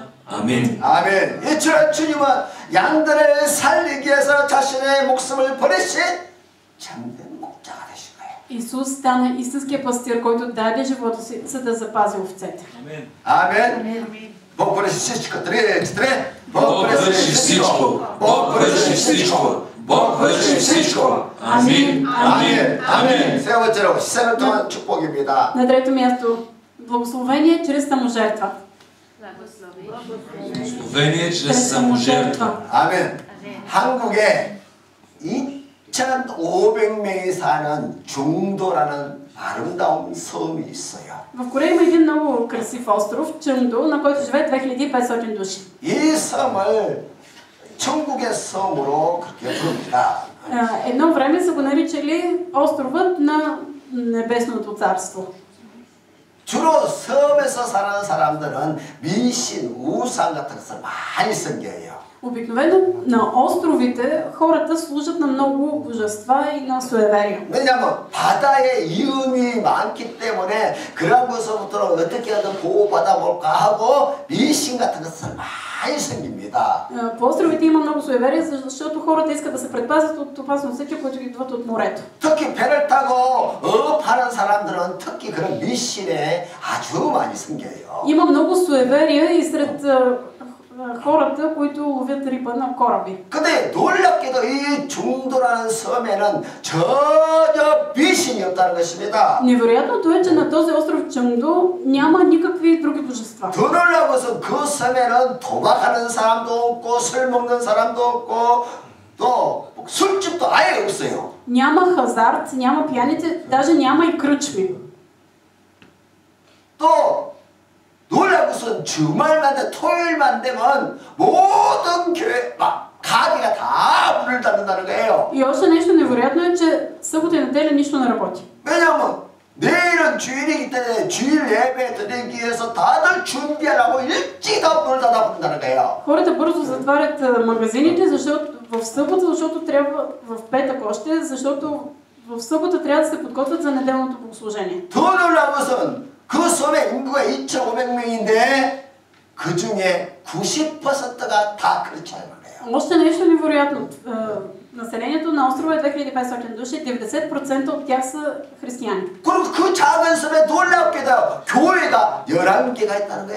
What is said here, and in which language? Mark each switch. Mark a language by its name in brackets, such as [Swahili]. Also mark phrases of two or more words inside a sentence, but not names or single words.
[Korean] 아멘. 아멘. 이처럼 주님은 양들을 살리기 위해서 자신의 목숨을 버리신 참된 목자가 되신 거예요. [Bulgarian] Исус стана истинския пастир, който даде живота си, за да запази овцете. 아멘. Бог върши всичко. Тре, четире. Бог върши всичко. Бог върши всичко. Бог върши всичко. Амин. Амин. [Korean] 아멘. 세 번째로 희생을 통한 축복입니다. [Bulgarian] На трето място, благословение чрез саможертва. Благословение чрез саможертва. [Korean] 아멘. 한국에 2,500명이 사는 중도라는 아름다운 섬이 있어요. [Bulgarian] В Корея има един много красив остров, Чънгдо, на който живеят 2500 души. [Korean] 이 섬을 천국의 섬으로 그렇게 부릅니다. [Bulgarian] Едно време са го наричали островът на Небесното царство. [Korean] 주로 섬에서 사는 사람들은 미신, 우상 같은 것을 많이 섬겨요. [Bulgarian] Обикновено на островите хората служат на много божества и на суеверия. [Korean] 왜냐하면 바다에 이음이 많기 때문에 그런 것으로부터 어떻게 하든 보호받아 볼까 하고 미신 같은 것을 많이 섬깁니다. [Bulgarian] По островите има много суеверия, защото хората искат да се предпазят от опасностите, които идват от морето. [Korean] 특히 배를 타고 어업하는 사람들은 특히 그런 미신에 아주 많이 섬겨요. [Bulgarian] Има много суеверия и сред хората, които ловят риба на кораби. [Korean] 근데 놀랍게도 이 중도라는 섬에는 전혀 미신이 없다는 것입니다. [Bulgarian] Невероятното е, че на този остров Чънгдо няма никакви други божества. [Korean] 더 놀라운 것은 그 섬에는 도박하는 사람도 없고 술 먹는 사람도 없고 또 술집도 아예 없어요. [Bulgarian] Няма хазарт, няма пияните, даже няма и кръчми. [Korean] 또 놀라운 것은 주말만 돼 토요일만 되면 모든 교회 막 가게가 다 문을 닫는다는 거예요. [Bulgarian] И още нещо невероятно е, че събота и неделя нищо не работи. [Korean] 왜냐하면 내일은 주일이기 때문에 주일 예배 드리기 위해서 다들 준비하라고 일찍 다 문을 닫아버린다는 거예요. [Bulgarian] Хората бързо затварят магазините, защото в събота, защото трябва в петък още, защото в събота трябва да се подготвят за неделното богослужение. [Korean] 더 놀라운 것은 그 섬의 인구가 2,500명인데 그 중에 90%가 다 크리스찬이에요. [Bulgarian] Още нещо невероятно. Населението на острова е 2500 души, 90% от тях са християни. [Korean] 그리고 그 작은 섬에 놀랍게도 교회가 11개가 있다는 거예요.